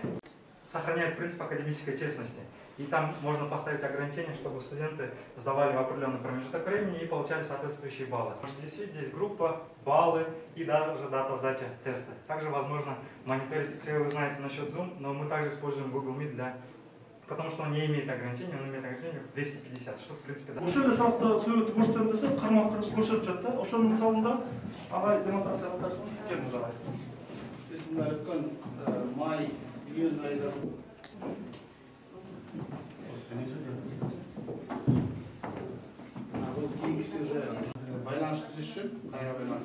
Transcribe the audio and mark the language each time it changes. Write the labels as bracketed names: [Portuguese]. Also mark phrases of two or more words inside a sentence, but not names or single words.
[Russian] Сохраняет принцип академической честности. И там можно поставить ограничения, чтобы студенты сдавали в определенный промежуток времени и получали соответствующие баллы. Можете здесь видеть, здесь группа, баллы и даже дата сдачи теста. Также возможно мониторить, вы знаете насчет Zoom, но мы также используем Google Meet потому что он не имеет ограничений, он имеет ограничение в 250, что в принципе да. [Kyrgyz] Ошол эле сабакта сөйөтүп көрсөтөм десе, кармап көрсөтүп жатат да. Ошонун мисалында агай демонстрация кыласың, келиңиз агай. Биз мына өткөн май, июнь айында бул кийинкиси уже байланыш түзүш үчүн, кайра байланыш.